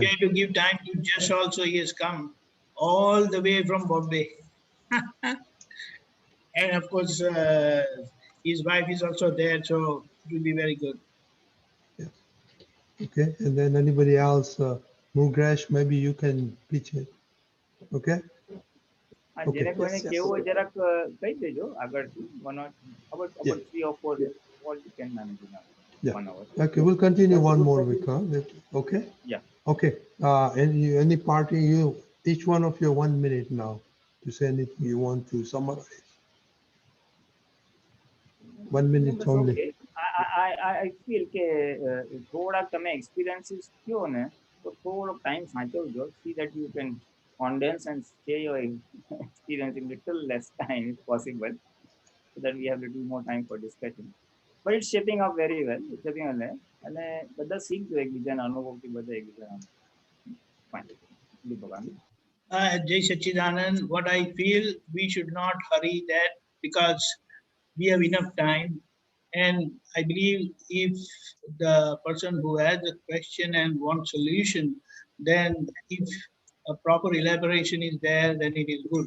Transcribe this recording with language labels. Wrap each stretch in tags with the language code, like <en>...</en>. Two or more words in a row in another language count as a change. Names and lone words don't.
<en>You have to give time to Josh also. He has come all the way from Bombay. And of course, his wife is also there, so it will be very good. Yes. Okay, and then anybody else, Mukesh, maybe you can pitch it. Okay.</en> <gu>જેને કોઈને કેવું હોય જરાક કહી દેજો આગળથી</gu> <en>about 3 or 4 all you can manage now. Yeah. 1 hour. Okay, we'll continue one more week, huh? Okay. Yeah. Okay. Any party, each one of you 1 minute now to say anything you want to summarize. 1 minute only. Okay. I feel</en> <gu>કે થોડાક તમે experiences કયો ને તો થોડો time સાચવજો.</gu> <en>See that you can condense and share your experience in little less time if possible, so that we have little more time for discussion. But it's shaping up very well. It's shaping up well.</en> <gu>અને બધા શીખજો એકબીજાના અનુભવથી બધા એકબીજાના.</gu> <en>Fine. Jai Sachidanand, what I feel, we should not hurry that because we have enough time. And I believe if the person who has a question and wants solution, then if a proper elaboration is there, then it is good.</en>